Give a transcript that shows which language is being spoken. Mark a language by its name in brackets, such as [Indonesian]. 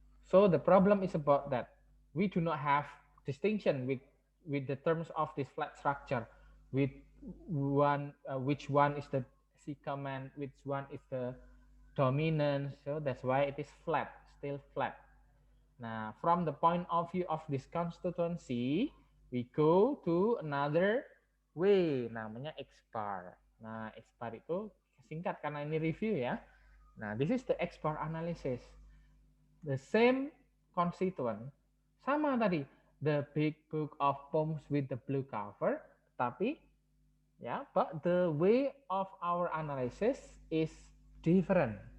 [English] So the problem is about that we do not have distinction with the terms of this flat structure, with one which one is the C command, which one is the dominance. So that's why it is flat, still flat. Nah, from the point of view of this constituency, we go to another way, namanya XBAR. [Indonesian] Nah, XBAR itu singkat karena ini review ya. [English] Nah, this is the XBAR analysis. The same constituent, sama tadi, the big book of poems with the blue cover, tapi but the way of our analysis is different.